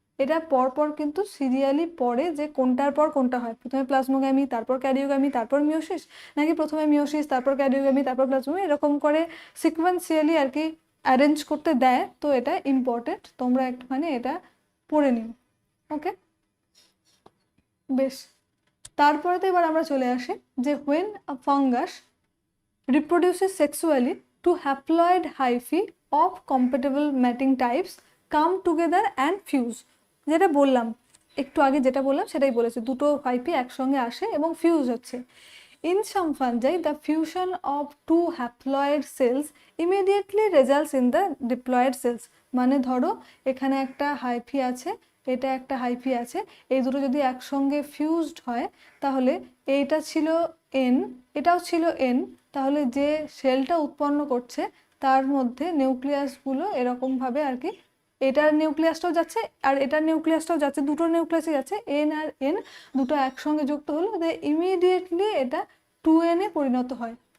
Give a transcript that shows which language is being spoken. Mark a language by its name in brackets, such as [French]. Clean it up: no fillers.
[Bangla] এটা পরপর কিন্তু সিরিয়ালি পড়ে যে কোনটার পর কোনটা হয়, প্রথমে প্লাজমোগ্যামি তারপর ক্যারিওগ্যামি তারপর মিওসিস, নাকি প্রথমে মিওসিস তারপর ক্যারিওগ্যামি তারপর প্লাজমোগ্যামি, এরকম করে সিকোয়েন্সিয়ালি আর কি অ্যারেঞ্জ করতে দেয়। তো এটা ইম্পর্টেন্ট, তোমরা একটুখানি এটা পড়ে নিও। ওকে, বেশ। তারপরে তো এবার আমরা চলে আসি যে [English] When a fungus reproduces sexually, two haploid hyphae of compatible mating types come together and fuse। [Bangla] যেটা বললাম একটু আগে, যেটা বললাম সেটাই বলেছে, দুটো হাইফি একসঙ্গে আসে এবং ফিউজ হচ্ছে। [English] In some fungi, the fusion of two haploid cells immediately results in the diploid cells। [Bangla] মানে ধরো এখানে একটা হাইফি আছে, এটা একটা হাইফি আছে, এই দুটো যদি একসঙ্গে ফিউজড হয় তাহলে এইটা ছিল এন, এটাও ছিল এন, তাহলে যে সেলটা উৎপন্ন করছে তার মধ্যে নিউক্লিয়াসগুলো এরকমভাবে আর কি, এটার নিউক্লিয়াসটাও যাচ্ছে আর এটার নিউক্লিয়াসটাও যাচ্ছে, দুটো নিউক্লিয়াসই যাচ্ছে, এন আর এন দুটো একসঙ্গে যুক্ত হলো, ইমিডিয়েটলি এটা 2n এ পরিণত হয়।